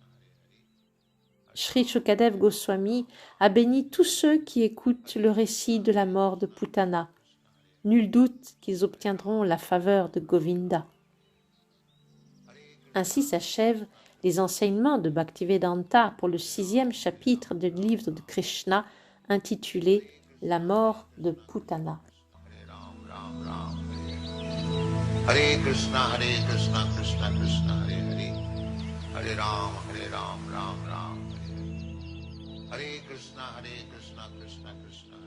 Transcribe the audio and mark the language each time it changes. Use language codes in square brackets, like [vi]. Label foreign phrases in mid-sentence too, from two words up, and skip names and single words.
[fr] Sri Shukadev Goswami a béni tous ceux qui écoutent le récit de la mort de Putana. Nul doute qu'ils obtiendront la faveur de Govinda. Ainsi s'achèvent les enseignements de Bhaktivedanta pour le 6e chapitre du livre de Krishna intitulé « La mort de Putana ». [sa] हरे कृष्ण, कृष्ण कृष्ण, हरे हरे, हरे राम, राम राम, हरे हरे कृष्ण, कृष्ण कृष्ण.